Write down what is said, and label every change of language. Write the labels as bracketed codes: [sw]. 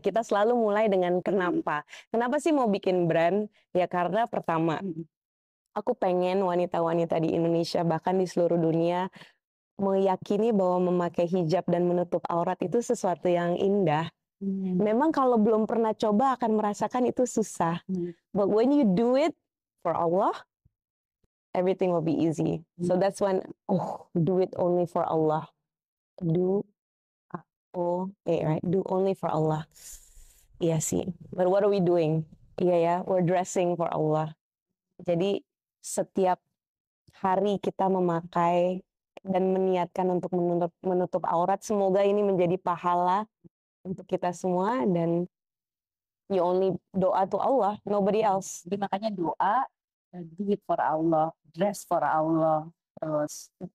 [id] Kita selalu mulai dengan kenapa. Kenapa sih mau bikin brand? Ya karena pertama, aku pengen wanita-wanita di Indonesia, bahkan di seluruh dunia, meyakini bahwa memakai hijab dan menutup aurat itu sesuatu yang indah. Memang kalau belum pernah coba akan merasakan itu susah. [en] But when you do it for Allah, everything will be easy. So that's when, do it only for Allah. Do, right? Do only for Allah. [id] Iya sih. [en] But what are we doing? [id] Iya ya, [en] we're dressing for Allah. [id] Jadi setiap hari kita memakai dan meniatkan untuk menutup aurat, semoga ini menjadi pahala untuk kita semua, dan [en] you only doa to Allah, nobody else. [id] Jadi makanya doa, [en] do it for Allah, [id] dress for Allah, terus